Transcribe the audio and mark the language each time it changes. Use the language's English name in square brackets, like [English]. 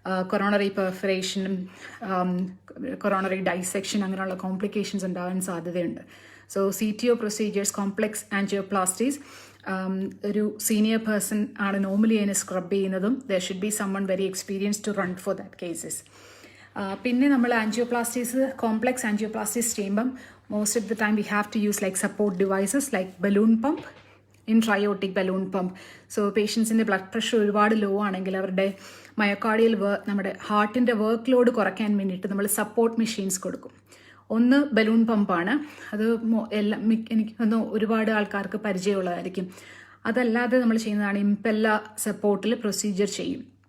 [Malayalam] Coronary പെർഫറേഷനും coronary dissection അങ്ങനെയുള്ള complications ഉണ്ടാകാൻ സാധ്യതയുണ്ട്. സോ CTO പ്രൊസീജിയേഴ്സ്, കോംപ്ലെക്സ് ആൻജിയോപ്ലാസ്റ്റീസ്, ഒരു സീനിയർ പേഴ്സൺ ആണ് നോർമലി അതിനെ സ്ക്രബ് ചെയ്യുന്നതും. [English] There should be someone very experience to run for that cases. [Malayalam] പിന്നെ നമ്മൾ കോംപ്ലെക്സ് ആൻജിയോപ്ലാസ്റ്റീസ് ചെയ്യുമ്പം [English] most of the time we have to use like support devices like balloon pump, intra-aortic balloon pump. [Malayalam] So patientsന്റെ blood pressure ഒരുപാട് law ആണെങ്കിൽ അവരുടെ myocardial നമ്മുടെ ഹാർട്ടിൻ്റെ work load കുറയ്ക്കാൻ വേണ്ടിയിട്ട് നമ്മൾ സപ്പോർട്ട് മെഷീൻസ് കൊടുക്കും. ഒന്ന് ബലൂൺ പമ്പാണ്. അത് എനിക്ക് തോന്നുന്നു ഒരുപാട് ആൾക്കാർക്ക് പരിചയമുള്ളതായിരിക്കും. അതല്ലാതെ നമ്മൾ ചെയ്യുന്നതാണ് ഇംപെല്ല സപ്പോർട്ടിൽ പ്രൊസീജിയർ ചെയ്യും.